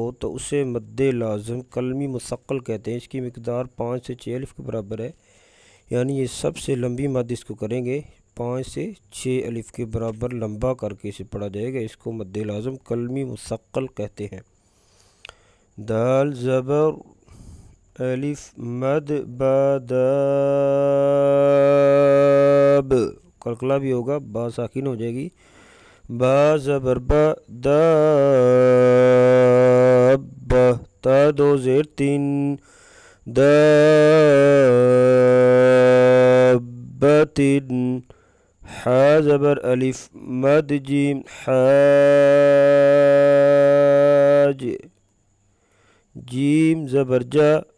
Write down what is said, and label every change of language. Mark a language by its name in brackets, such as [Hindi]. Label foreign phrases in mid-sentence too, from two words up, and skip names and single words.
[Urdu] تو اسے مد لازم کلمی مثقل کہتے ہیں، اس کی مقدار 5 سے 6 الف کے برابر ہے، یعنی یہ سب سے لمبی مد اس کو کریں گے 5 سے 6 الف کے برابر لمبا کر کے اسے پڑھا جائے گا، اس کو مد لازم کلمی مثقل کہتے ہیں، دال زبر الف مد باداب، قلقلہ بھی ہوگا، با ساکن ہو جائے گی، با زبر با، داب، تا دو زیر تین، دابتن، حا زبر الف مد جیم، حاج، جیم زبر جا،